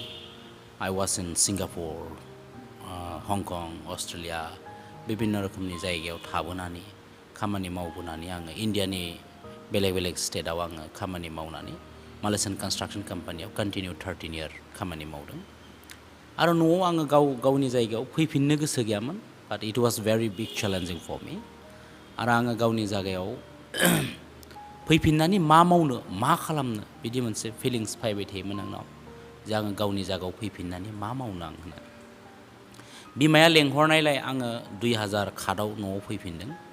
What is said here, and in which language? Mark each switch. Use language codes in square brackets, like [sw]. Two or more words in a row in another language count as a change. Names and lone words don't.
[en] I was in Singapore, [brx] हंकं, अस्ट्रेलिया बिभिन्न रोखोमनि जायगायाव थाबोनानै खामानि मावबोनानै आङो इन्डियानि बेलेग स्टेटआव आङो खामानि मावनानै [en] Malaysian construction [brx] कम्पानियाव कन्टिनिउ 13 इयार खामानि मावदों। आरो न'आव आङो गावनि जायगायाव फैफिननो गोसो गैयामोन। [en] but it was very big challenging for me. [brx] आरो आङो गावनि जायगायाव फैफिननानै मा मावनो मा खालामनो बिदि मोनसे फिलिंस फैबाय थायोमोन आंनाव। जे आङो गावनि जायगायाव फैफिननानै मा मावनो आं होननानै। बिमाया लेंहरनायलाय आङो 2000 खादाव न'आव फैफिनदों।